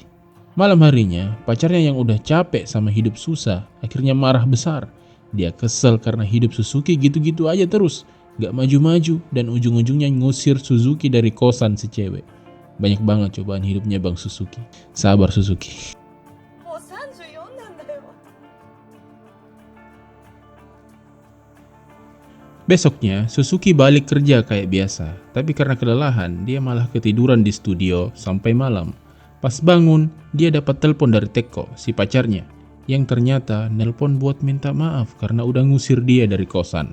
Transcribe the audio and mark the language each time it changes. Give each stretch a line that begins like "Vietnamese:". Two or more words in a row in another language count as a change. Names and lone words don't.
Indonesian: Malam harinya, pacarnya yang udah capek sama hidup susah, akhirnya marah besar. Dia kesel karena hidup Suzuki gitu-gitu aja terus, gak maju-maju, dan ujung-ujungnya ngusir Suzuki dari kosan si cewek. Banyak banget cobaan hidupnya Bang Suzuki. Sabar Suzuki.
Japanese: もう34なんだよ。
Indonesian: Besoknya, Suzuki balik kerja kayak biasa. Tapi karena kelelahan, dia malah ketiduran di studio sampai malam. Pas bangun, dia dapat telepon dari Teko, si pacarnya. Yang ternyata nelpon buat minta maaf karena udah ngusir dia dari kosan.